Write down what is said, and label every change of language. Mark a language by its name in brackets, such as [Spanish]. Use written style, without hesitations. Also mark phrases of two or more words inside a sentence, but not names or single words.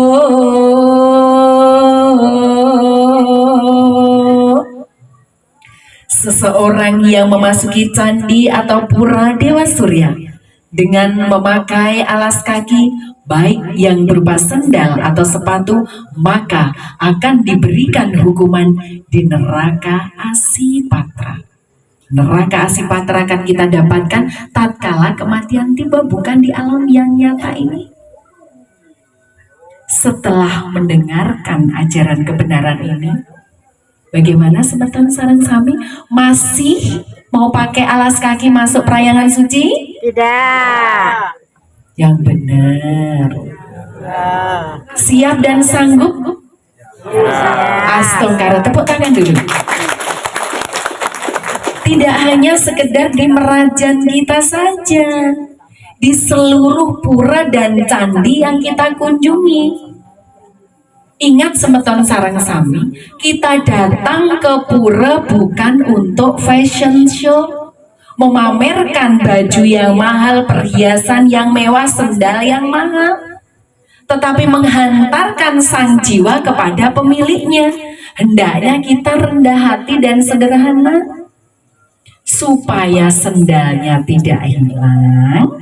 [Indonesian] Seseorang yang memasuki candi atau pura Dewa Surya dengan memakai alas kaki baik yang berupa sendal atau sepatu, maka akan diberikan hukuman di neraka Asipatra. Neraka Asipatra akan kita dapatkan tatkala kematian tiba, bukan di alam yang nyata ini. Setelah mendengarkan ajaran kebenaran ini, bagaimana sebetan [Balinese] sarang sami? [Indonesian] Masih mau pakai alas kaki masuk perayangan suci? Tidak. Yang benar. Siap dan sanggup? Astongkara, tepuk tangan dulu. Tidak hanya sekedar di Merajan kita saja, di seluruh pura dan candi yang kita kunjungi. Ingat [Balinese] semeton sarang sami, [Indonesian] kita datang ke pura bukan untuk [English] fashion show, [Indonesian] memamerkan baju yang mahal, perhiasan yang mewah, sendal yang mahal, tetapi menghantarkan sang jiwa kepada pemiliknya. Hendaknya kita rendah hati dan sederhana, supaya sendalnya tidak hilang.